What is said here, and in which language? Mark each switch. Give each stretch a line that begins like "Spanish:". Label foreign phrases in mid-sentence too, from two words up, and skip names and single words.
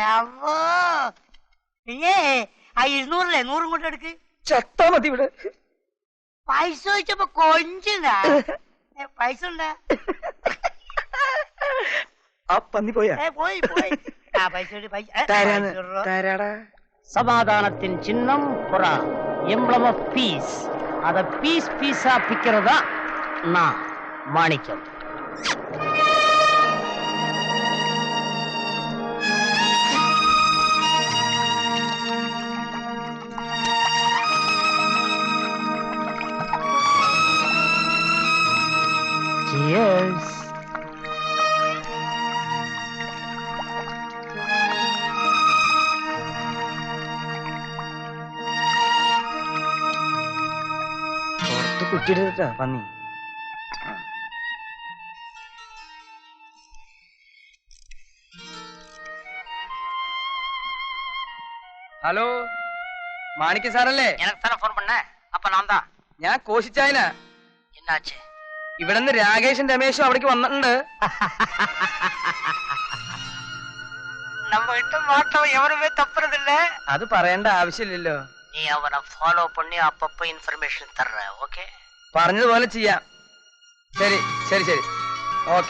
Malayalam: അവോ, പിന്നെ ആ 200 100 കൊണ്ട് എടുക്ക്. ചത്താ മതി ഇവിടെ. പൈസ ചോദിച്ചപ്പോ കൊഞ്ചിനാ. പൈസ ഉണ്ടാ? ആ പന്നി പോയാ? പോയി പോയി. ആ പൈസ തരാടാ.
Tamil: சமாதானத்தின் சின்னம் புறா,
English: emblem of peace.
Tamil: அத பீஸ் பீஸா பிக்கிறதா நான் மாணிக்கம். Cheers.
Malayalam: കുട്ടിയെടുത്താ പന്നി. ഹലോ, മാണിക്ക സാറല്ലേ?
Tamil: ഫോൺ பண்ண. அப்ப நான் தான்.
Malayalam: ഞാൻ കോശിച്ചായന.
Tamil: என்னாச்சு?
Malayalam: ഇവിടുന്ന് രാകേഷും രമേശും അവിടേക്ക് വന്നിട്ടുണ്ട്.
Tamil: நம்ம கிட்ட மாட்டோம் எவருமே தப்புறதில்ல.
Malayalam: അത് പറയേണ്ട ആവശ്യമില്ലല്ലോ.
Tamil: நீ அவனை ஃபாலோ பண்ணி அப்பப்ப இன்ஃபர்மேஷன் தர்ற. ஓகே,
Malayalam: പറഞ്ഞതുപോലെ ചെയ്യാം. ശരി ശരി ശരി, ഓക്കെ.